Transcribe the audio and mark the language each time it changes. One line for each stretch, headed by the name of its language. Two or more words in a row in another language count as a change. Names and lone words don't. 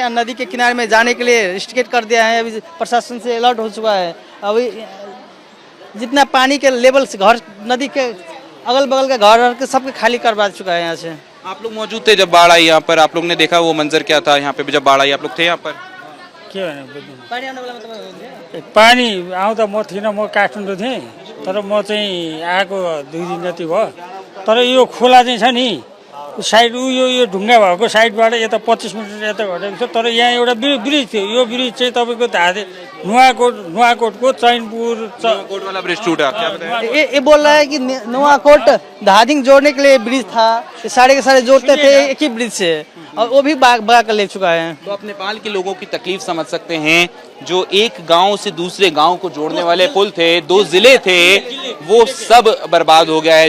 Hindi: नदी के किनारे में जाने के लिए रिस्ट्रिक्ट कर दिया है। अभी प्रशासन से अलर्ट हो चुका है। अभी जितना पानी के लेवल से घर, नदी के अगल बगल के घर के सबके खाली करवा चुका है यहाँ से। आप लोग मौजूद थे जब बाढ़ आई यहाँ पर? आप लोग ने देखा वो मंजर क्या था यहाँ पे जब बाढ़ आई? आप लोग थे यहाँ पर?
Nepali: के भने बुझ्नु पानी आउने बेलामा तपाईँ हुनुहुन्थ्यो? पानी आउँदा म थिइनँ, म काठमाडौँ थिएँ, तर म चाहिँ आएको 2 दिन जति भयो। तर यो खोला चाहिँ छ नि साइड यो ढुङ्गा भएको साइडबाट यता 25 मिटर यता घटेको छ। तर यहाँ एउटा ब्रिज थियो, यो ब्रिज चाहिँ तपाईँको नुवाकोटको चैनपुर
Hindi: कोट वाला ब्रिज टूटा, क्या बताया? ये बोल रहा है कि नुआकोट धादिंग जोड़ने के लिए ब्रिज था, ये सारे के सारे जोड़ते थे एक ही ब्रिज से, और वो भी बगा कर ले चुका है। तो आप नेपाल के लोगों की तकलीफ समझ सकते हैं। जो एक गांव से दूसरे गांव को जोड़ने वाले पुल थे, 2 जिले थे, वो सब बर्बाद हो गया है।